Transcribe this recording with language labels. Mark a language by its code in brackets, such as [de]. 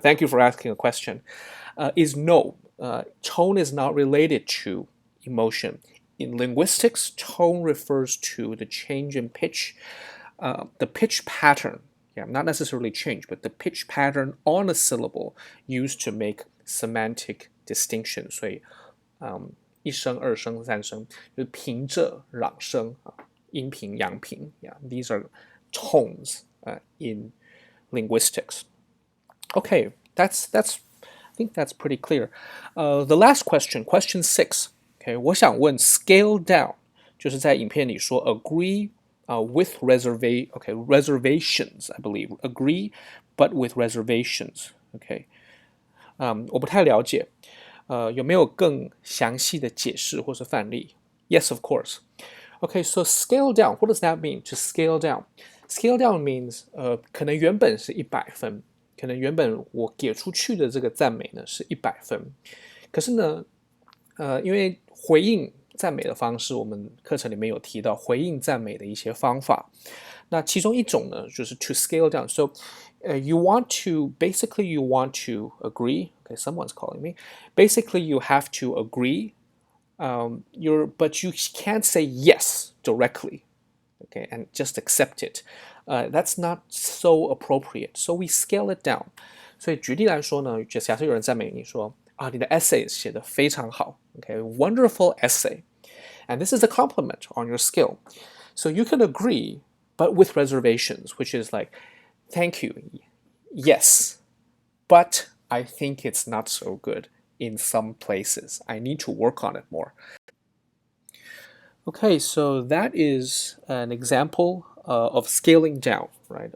[en] Thank you for asking a question. Is no. Tone is not related to emotion. In linguistics, tone refers to the change in pitch, the pitch pattern. Yeah, not necessarily change, but the pitch pattern on a syllable used to make semantic distinction. [zh] 所以，一声、二声、三声，就是平仄、朗声啊，阴平、阳平。 [en] Yeah, these are tones in linguistics. Okay, that's I think that's pretty clear. The last question, question 6. Okay, [zh] 我想问 [en] scale down [zh] 就是在影片里说 [en] agree with reservations, I believe. Agree, but with reservations. Okay. [zh] 我不太了解，有没有更详细的解释或是范例 ？ [en] Yes, of course. Okay, so scale down. What does that mean? To scale down, scale down means [zh] 可能原本是100分，可能原本我给出去的这个赞美呢是100分，可是呢，因为回应赞美的方式，我们课程里面有提到回应赞美的一些方法。那其中一种呢，就是 to scale down. [en] So, you want to basically you want to agree. Okay, someone's calling me. Basically, you have to agree. But you can't say yes directly. Okay, and just accept it. That's not so appropriate. So we scale it down. [zh] 所以举例来说呢，就假设有人赞美你说啊，你的 essay 写得非常好。 [en] Okay, wonderful essay. And this is a compliment on your skill. So you can agree, but with reservations, which is like, thank you, yes, but I think it's not so good in some places. I need to work on it more. Okay, so that is an example of scaling down, right?